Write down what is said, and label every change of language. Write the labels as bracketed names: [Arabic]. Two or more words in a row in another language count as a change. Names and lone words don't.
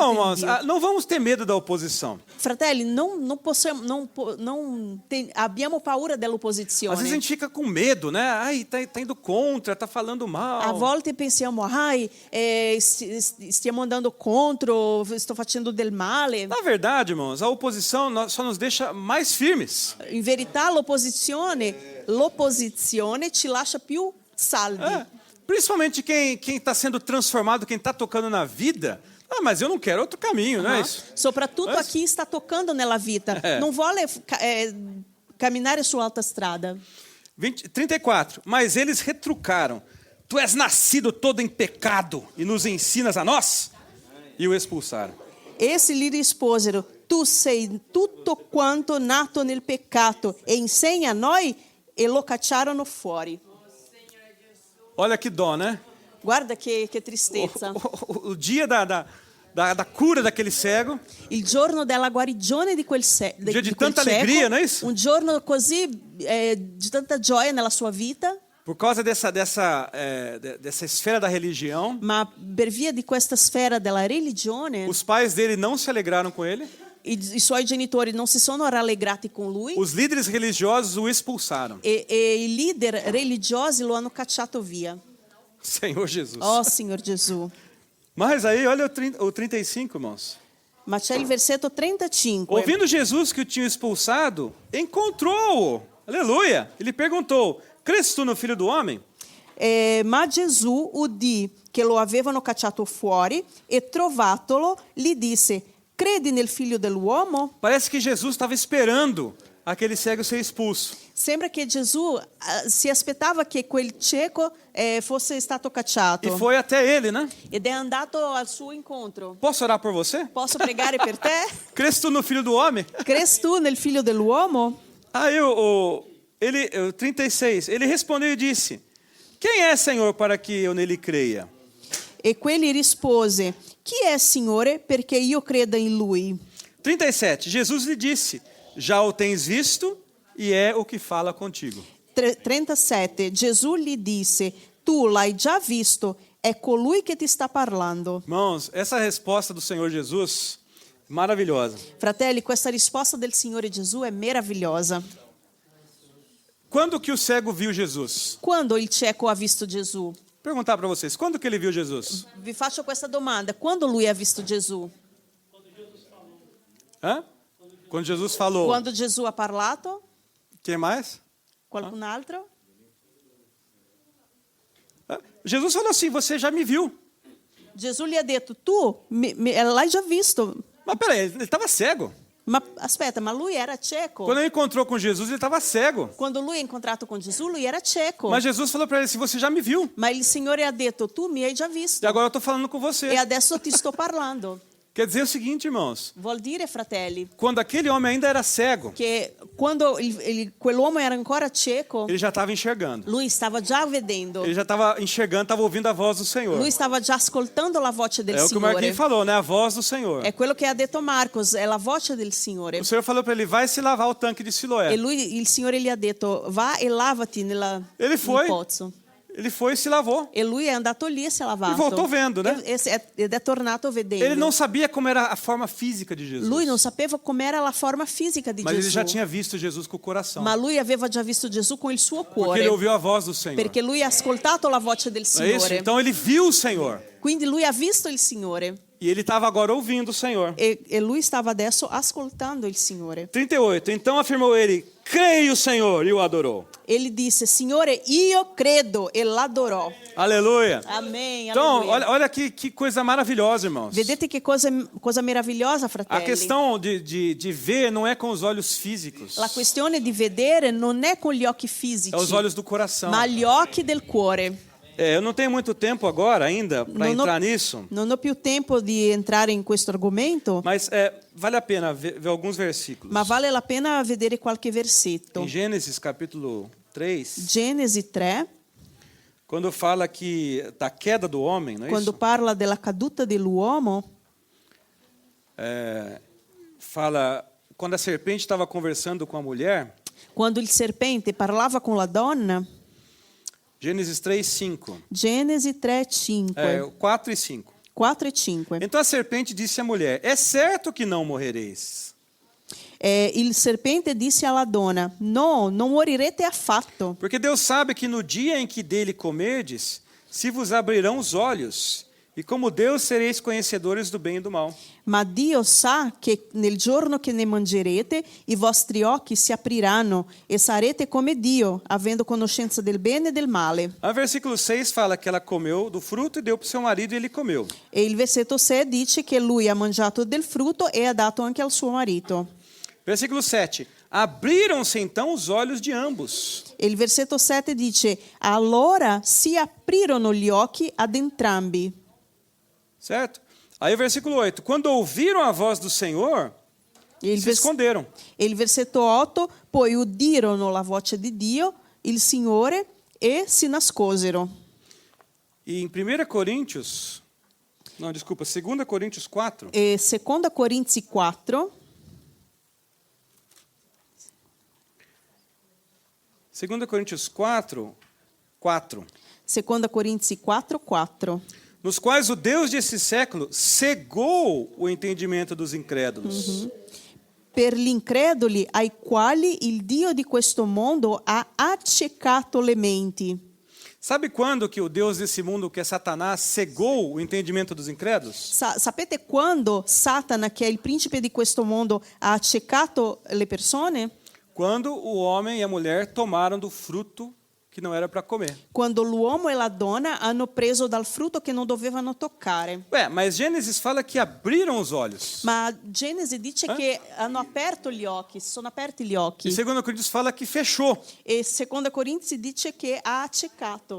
[Portuguese] Não, [Italian] di [Portuguese] irmãos, [Italian] Dio. [Portuguese] não vamos ter medo da oposição. [Italian] Fratelli, abbiamo paura [Portuguese] Às vezes a [Italian] dell'opposizione. [Portuguese] gente fica com medo, né? Ai, tá indo contra, tá falando [Italian] A [Portuguese] mal. [Italian] volte pensiamo, stiamo andando contro, sto facendo del male. [Portuguese] Na verdade, irmãos, a oposição só nos deixa mais firmes. [Italian] In verità l'opposizione ci lascia più saldi. [Portuguese] Principalmente quem está sendo transformado, quem está tocando na vida. Ah, mas eu não quero outro caminho, não é isso? [Italian] Soprattutto a chi sta toccando nella vita, non vuole camminare su alta strada. [Portuguese] 34. Mas eles retrucaram. Tu és nascido todo em pecado e nos ensinas a nós? E o expulsaram. [Italian] Essi gli risposero, tu sei tutto quanto nato nel peccato e insegna a noi, e lo cacciarono fuori. [Portuguese] Olha que dó, né? [Italian] Guarda che tristezza. [Portuguese] O dia da cura daquele cego, [Italian] Il giorno della guarigione di quel [Portuguese] dia de [Italian] di quel [Portuguese] tanta [Italian] cieco, [Portuguese] alegria, não é isso? [Italian] un giorno così di tanta gioia nella sua vita, [Portuguese] por causa dessa esfera da religião, [Italian] ma per via di questa sfera della religione, [Portuguese] os pais dele não se alegraram com ele, [Italian] i suoi genitori non si sono rallegrati con lui [Portuguese] os líderes religiosos o expulsaram. [Italian] e i leader religiosi lo hanno cacciato via. [Portuguese] Senhor Jesus. [Italian] Oh, Signor Gesù. [Portuguese] Mas aí, olha o 35, irmãos. [Italian] Ma c'è il versetto 35. [Portuguese] Ouvindo Jesus que o tinha expulsado, encontrou-o. Aleluia. Ele perguntou, crês tu no Filho do Homem? [Italian] Ma Gesù udì che lo avevano cacciato fuori e trovatolo gli disse, credi nel figlio dell'uomo? [Portuguese] Parece que Jesus estava esperando aquele cego ser expulso. [Italian] Sembra che Gesù si aspettava che quel cieco fosse stato cacciato. [Portuguese] E foi até ele, né? [Italian] Ed è andato al suo incontro. [Portuguese] Posso orar por você? [Italian] Posso pregare per te? [Portuguese] Crês tu no Filho do Homem? [Italian] Credi tu nel figlio dell'uomo? [Portuguese] Aí o 36, ele respondeu e disse, quem é, Senhor, para que eu nele creia? [Italian] E quelli rispose, chi è, Signore, perché io creda in lui? [Portuguese] 37, Jesus lhe disse, já o tens visto e é o que fala contigo. [Italian] 37, Gesù gli disse, tu l'hai già visto, è colui che ti sta parlando. [Portuguese] Irmãos, essa resposta do Senhor Jesus, maravilhosa. [Italian] Fratelli, questa risposta del Signore Gesù è meravigliosa. [Portuguese] Quando que o cego viu Jesus? [Italian] Quando il cieco ha visto Gesù? [Portuguese] Perguntar para vocês, quando que ele viu Jesus? [Italian] Vi faccio questa domanda, quando lui ha visto Gesù? [Portuguese] Hã? Quando Jesus falou. [Italian] Quando Gesù ha parlato? [Portuguese] Quem mais? [Italian] Qualcun altro? [Portuguese] Hã? Jesus falou assim, você já me viu. [Italian] Gesù gli ha detto, tu l'hai già visto. [Portuguese] Mas peraí, ele estava cego. [Italian] Ma aspetta, ma lui era cieco. [Portuguese] Quando ele encontrou com Jesus, ele estava cego. [Italian] Quando lui ha incontrato con Gesù, lui era cieco. [Portuguese] Mas Jesus falou para ele assim, você já me viu. [Italian] Ma il Signore ha detto, tu mi hai già visto. [Portuguese] E agora eu estou falando com você. [Italian] E adesso ti sto parlando. [Portuguese] Quer dizer o seguinte, irmãos, [Italian] Vuol dire, fratelli, [Portuguese] quando aquele homem ainda era cego, [Italian] che quando quell'uomo era ancora cieco, [Portuguese] ele já estava enxergando. [Italian] lui stava già vedendo. [Portuguese] Ele já estava enxergando, estava ouvindo a voz do Senhor. [Italian] Lui stava già ascoltando la voce del [Portuguese] É o que o [Italian] Signore. [Portuguese] Marquinhos falou, né? A voz do Senhor. [Italian] È quello che ha detto Marcos, è la voce del Signore. [Portuguese] O Senhor falou para ele, vai se lavar o tanque de Siloé. [Italian] E lui, il Signore gli ha detto, va e lavati nel [Portuguese] foi. [Italian] pozzo. [Portuguese] Ele foi e se lavou. [Italian] E lui è andato lì e si è lavato. [Portuguese] E voltou vendo, né? [Italian] Ed è tornato vedendo. [Portuguese] Ele não sabia como era a forma física de Jesus. [Italian] Lui non sapeva com'era la forma fisica di [Portuguese] Mas ele [Italian] Gesù. [Portuguese] já tinha visto Jesus com o coração. [Italian] Ma lui aveva già visto Gesù con il suo [Portuguese] Porque [Italian] cuore. [Portuguese] ele ouviu a voz do Senhor. [Italian] Perché lui ha ascoltato la voce del [Portuguese] Não é isso? [Italian] Signore. [Portuguese] Então ele viu o Senhor. [Italian] Quindi lui ha visto il Signore. [Portuguese] E ele estava agora ouvindo o Senhor. [Italian] E lui stava adesso ascoltando il Signore. [Portuguese] 38. Então afirmou ele, creio, Senhor, e o adorou. Ele disse, [Italian] Signore, io credo, e l'adorò. [Portuguese] Aleluia. Amém, Então, aleluia. olha que coisa maravilhosa, irmãos. [Italian] Vedete che cosa meravigliosa, [Portuguese] A [Italian] fratelli. [Portuguese] questão de ver não é com os olhos físicos. [Italian] La questione di vedere non è con gli occhi fisici, [Portuguese] É os olhos do coração. [Italian] ma gli occhi del cuore. [Portuguese] Eu não tenho muito tempo agora ainda para entrar nisso. [Italian] Non ho più tempo di entrare in questo argomento, [Portuguese] Mas vale a pena ver alguns versículos. [Italian] ma vale la pena vedere qualche versetto. [Portuguese] Em Gênesis capítulo 3, [Italian] Genesi 3, [Portuguese] quando fala da queda do homem, não é [Italian] quando [Portuguese] isso? [Italian] parla della caduta dell'uomo, [Portuguese] Fala, quando a serpente estava conversando com a mulher, [Italian] quando il serpente parlava con la donna, [Portuguese] Gênesis 3, 5. [Italian] Genesi 3, 5, [Portuguese] 4 e 5. [Italian] 4 e 5. [Portuguese] Então a serpente disse à mulher, é certo que não morrereis. [Italian] Il serpente disse alla donna, no, non morirete affatto, [Portuguese] Porque Deus sabe que no dia em que dele comerdes, se vos abrirão os olhos, e como Deus sereis conhecedores do bem e do mal. [Italian] ma Dio sa che nel giorno che ne mangerete i vostri occhi si apriranno e sarete come Dio, avendo conoscenza del bene e del male. [Portuguese] O versículo 6 fala que ela comeu do fruto e deu para o seu marido e ele comeu. [Italian] E il versetto 6 dice che lui ha mangiato del frutto e ha dato anche al suo marito. [Portuguese] Versículo 7. Abriram-se então os olhos de ambos. [Italian] E il versetto 7 dice, allora si aprirono gli occhi ad entrambi. [Portuguese] Certo? Aí o versículo 8. Quando ouviram a voz do Senhor, [Italian] E il, [Portuguese] se esconderam. [Italian] e il versetto 8, poi udirono la voce di Dio, il Signore, e si nascosero. [Portuguese] E em 1 Coríntios... Não, desculpa, 2 Coríntios 4... [Italian] E 2 Corinzi 4, [Portuguese] 2 Coríntios 4, 4. [Italian] 2 Corinzi 4, 4. [Portuguese] Nos quais o Deus desse século cegou o entendimento dos incrédulos. [Italian] Per gli increduli ai quali il Dio di questo mondo ha accecato le menti. [Portuguese] Sabe quando que o Deus desse mundo, que é Satanás, cegou o entendimento dos incrédulos? [Italian] Sapete quando Satana, che è il principe di questo mondo, ha accecato le persone? [Portuguese] Quando o homem e a mulher tomaram do fruto que não era para comer. [Italian] Quando l'uomo e la donna hanno preso dal frutto che non dovevano toccare. [Portuguese] Mas Gênesis fala que abriram os olhos. [Italian] Ma Genesi dice che hanno aperto gli occhi, si sono aperti gli occhi. [Portuguese] E 2 Coríntios fala que fechou. [Italian] E 2 Corinzi dice che ha accecato.